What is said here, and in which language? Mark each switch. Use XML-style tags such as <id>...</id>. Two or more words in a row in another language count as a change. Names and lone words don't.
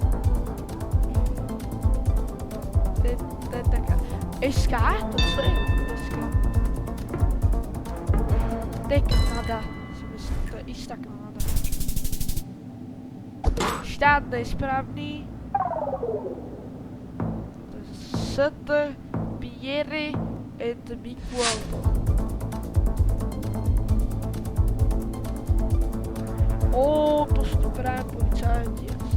<sk>To je taká... SK? To co je? SK. To je Kanada. Si myslím, to je istá Kanada. Štát nesprávný. To je St. Pierre and Miquelon. To sú práve policajti.</sk>